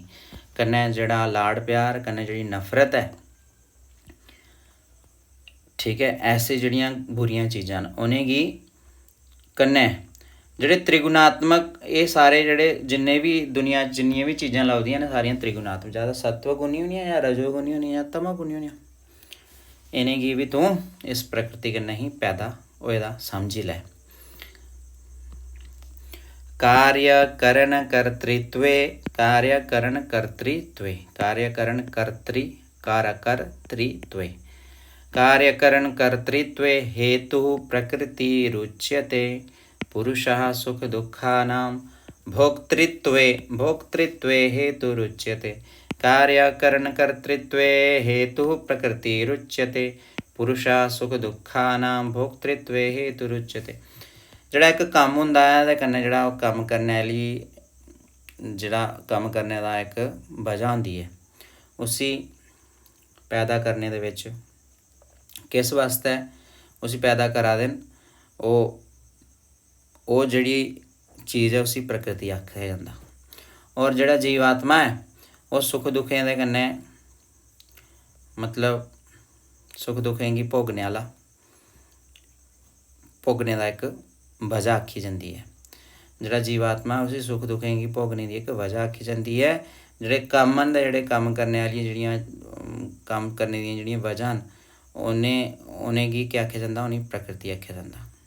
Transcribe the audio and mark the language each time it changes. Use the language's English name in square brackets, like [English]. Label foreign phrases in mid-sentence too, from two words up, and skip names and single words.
[Dogri] कन्नै जिहड़ा लाड़ प्यार कन्नै जिहड़ी नफरत है ठीक है ऐसे जिहड़ियां बुरियां चीज़ां उन्हें गी कन्नै जिहड़े त्रिगुणात्मक ये सारे जिहड़े जिन्ने भी दुनिया जिन्नियां भी चीज़ां लभदियां ने सारियां त्रिगुणात्मक ज़्यादा सत्वगुणी होनियां या रजोगुणी होनियां या तमोगुणी होनियां इन्हें गी भी तू इस प्रकृति कन्नै ही पैदा होए दा समझी लै। [Sanskrit] कार्यकरणकर्तृत्वे कार्यकरणकर्तृत्वे हेतुः प्रकृतिरुच्यते। पुरुषः सुख दुःखानां भोक्तृत्वे हेतुरुच्यते। कार्यकरणकर्तृत्वे हेतुः प्रकृतिरुच्यते। पुरुषः सुख दुःखानां भोक्तृत्वे हेतुरुच्यते। [Dogri] जिहड़ा एक कम हुंदा है ते कन्नै जिहड़ा कम करने वाली जिहड़ा कम करने दा एक वजह हुंदी है उसी पैदा करने दे विच किस वास्ते उसी पैदा करा देन वो जिहड़ी चीज़ है उसी प्रकृति आख्या जांदा। और जिहड़ा जीवात्मा है वो सुख दुखें दे कन्नै मतलब सुख दुखें गी भोगने वाला भोगने दा एक वजह आखी जाती है। जिहड़ा जीवात्मा उसी सुख दुखें की भोगने की एक वजह आखी जाती है। जिहड़े कम न जिहड़े कम करने वाली जिहड़ियां कम करने दी जिहड़ियां वजह न उन्हें गी क्या आख्या जाता उन्हें प्रकृति आख्या जाता।